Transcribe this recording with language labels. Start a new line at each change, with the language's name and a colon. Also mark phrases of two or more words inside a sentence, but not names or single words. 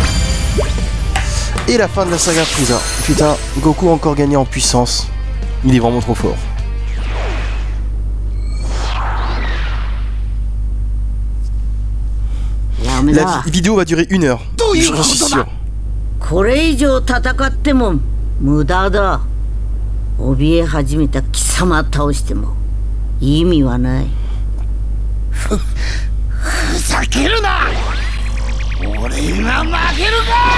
French: Et la fin de la saga Freezer. Putain, Goku a encore gagné en puissance. Il est vraiment trop fort. La vidéo va durer 1 heure. J'en suis sûr.
Japanese: これ以上戦っても無駄だ。怯え始めた貴様倒しても意味はない。ふざけるな。俺が負けるか。